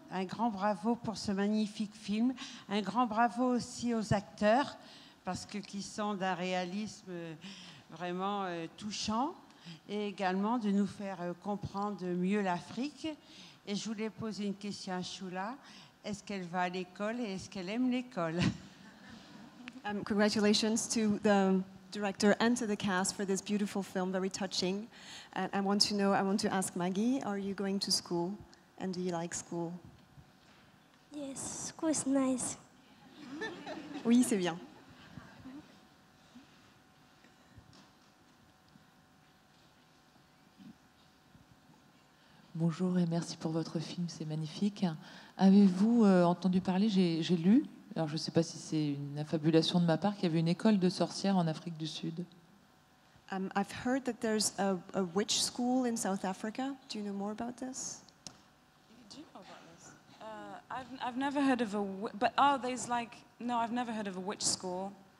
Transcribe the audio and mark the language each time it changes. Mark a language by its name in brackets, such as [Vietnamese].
[French] Un grand bravo pour ce magnifique film. Un grand bravo aussi aux acteurs, parce que qui sont d'un réalisme vraiment touchant, et également de nous faire comprendre mieux l'Afrique. Et je voulais poser une question à Shula. Est-ce qu'elle va à l'école et est-ce qu'elle aime l'école? [English] Congratulations to the director and to the cast for this beautiful film, very touching. And I want to ask Maggie, are you going to school? And do you like school? Yes, school is nice. [French] Oui, c'est bien. Bonjour et merci pour votre film, c'est magnifique. Avez-vous entendu parler, j'ai lu, alors je ne sais pas si c'est une affabulation de ma part, qu'il y avait une école de sorcières en Afrique du Sud. [English] I've heard that there's a witch school in South Africa. Do you know more about this? Do you know about this? I've never heard of there's like, no, I've never heard of a witch school.